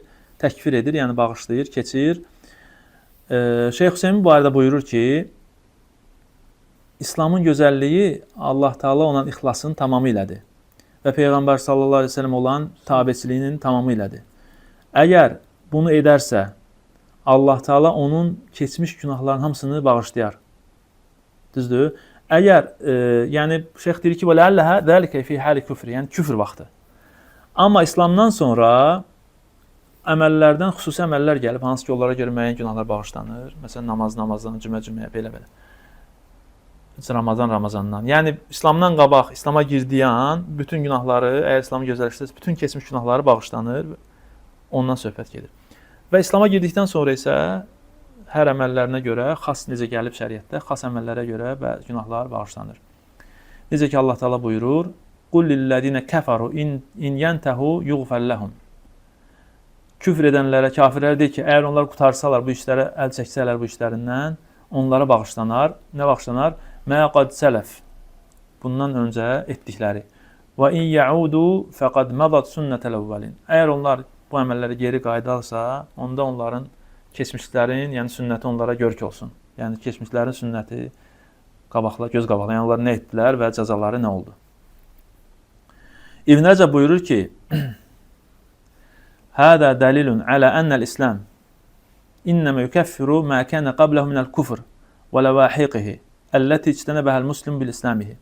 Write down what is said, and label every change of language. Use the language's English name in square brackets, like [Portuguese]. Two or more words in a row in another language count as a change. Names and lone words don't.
[Azerbaijani] Təkfir edir, yəni bağışlayır, keçir. Şeyx Hüseymin bu arada buyurur ki, İslamın gözəlliyi Allah Teala olan ixlasın tamamı ilədir və Peyğəmbər [Arabic] صلى الله عليه وسلم [Azerbaijani] olan tabiçiliyinin tamamı ilədir. Əgər bunu edərsə, Allah Teala onun keçmiş günahların hamısını bağışlayar. Düzdür? Əgər, yəni Şeyx deyir ki, [Arabic] وَلَعَلَّهَا ذَلِكَ فِي حَالِ [Azerbaijani] küfr, yəni küfr vaxtı. Amma İslamdan sonra əməllərdən xüsusi əməllər gəlib, hansı ki, onlara görə müəyyən günahlar bağışlanır. Məsələn, namazdan, cümə, belə. Ramazandan. Yəni, İslamdan qabaq, İslama girdiyi an, bütün günahları, əgər İslamı gözəlləşdirsə, bütün keçmiş günahları bağışlanır, ondan söhbət gedir. Və İslama girdikdən sonra isə hər əməllərinə görə, xas necə gəlib şəriətdə, xas əməllərə görə və günahlar bağışlanır. Necə ki, Allah Teala buyurur, [Arabic] قُلْ لِلَّذِينَ كَفَرُوا اِنْ يَنْتَهُوا يُغْفَرْ لَهُمْ. [Azerbaijani] Küfr edənlərə, kafirlərə deyir ki, əgər onlar qutarsalar, bu işlərə əl çəksələr bu işlərindən, onlara bağışlanar. Nə bağışlanar? [Arabic] مَا قَدْ سَلَفْ. [Azerbaijani] Bundan öncə etdikləri. [Arabic] وَاِنْ يَعُودُوا فَقَدْ مَضَتْ سُنَّةَ الْأَوَّلِينَ. [Azerbaijani] Əgər onlar bu əməlləri geri qaydarsa, onda onların keçmişlərin, yəni sünnəti onlara görk olsun. Yəni keçmişlərin sünnəti göz qabaqla, yəni onlar nə etdilər və cəzaları nə oldu? [Arabic] İbn Rəcəb [Azerbaijani] buyurur ki, [Arabic] هذا دليل على أن الإسلام إنما يكفر ما كان قبله من الكفر ولواحقه التي اجتنبها المسلم بإسلامه.